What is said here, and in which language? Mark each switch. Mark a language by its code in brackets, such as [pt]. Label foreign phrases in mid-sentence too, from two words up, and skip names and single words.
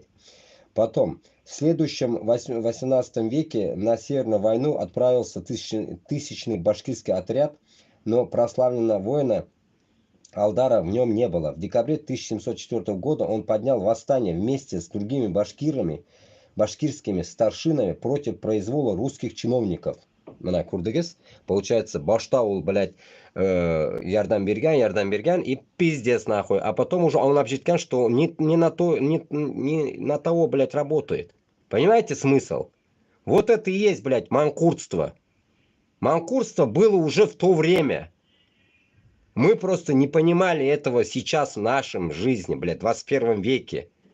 [ru] Потом, в следующем 18 веке на Северную войну отправился тысячный башкирский отряд, но прославленного воина Алдара в нем не было. В декабре 1704 года он поднял восстание вместе с другими башкирскими старшинами против произвола русских чиновников. [ba] Мына курдыгыз, получается, башта ол, блядь, ярдам берген и [ru] пиздец нахуй. А потом уже он обжиткан, что не на того, блядь, работает. Понимаете смысл? Вот это и есть, блядь, манкуртство. Манкуртство было уже в то время. Мы просто не понимали этого сейчас в нашем жизни, блядь, в 21 веке.